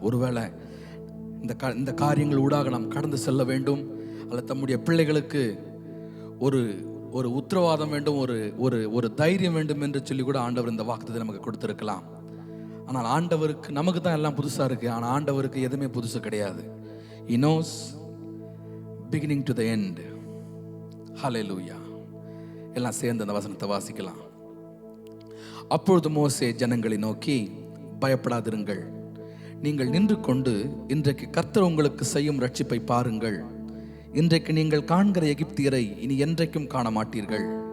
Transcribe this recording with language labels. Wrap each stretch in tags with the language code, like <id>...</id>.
<ta>ஒருவேளை இந்த காரியங்கள் ஊடாக நாம் கடந்து செல்ல வேண்டும், அல்ல தம்முடைய பிள்ளைகளுக்கு ஒரு ஒரு உத்தரவாதம் வேண்டும், ஒரு தைரியம் வேண்டும் என்று சொல்லி கூட ஆண்டவர் இந்த வாக்குத்தத்தை நமக்கு கொடுத்திருக்கலாம். ஆனால் ஆண்டவருக்கு நமக்கு தான் எல்லாம் புதுசா இருக்கு, ஆனால் ஆண்டவருக்கு எதுவுமே புதுசு கிடையாது.</ta> <en>He knows beginning to the end. Hallelujah.</en> <ta>எல்லாம் சேர்ந்து அந்த வசனத்தை வாசிக்கலாம். அப்பொழுது மோசே ஜனங்களை நோக்கி, பயப்படாதிருங்கள், நீங்கள் நின்று கொண்டு இன்றைக்கு கர்த்தர் உங்களுக்கு செய்யும் ரட்சிப்பை பாருங்கள். இன்றைக்கு நீங்கள் காண்கிற எகிப்தியரை இனி என்றைக்கும் காண மாட்டீர்கள்.</ta>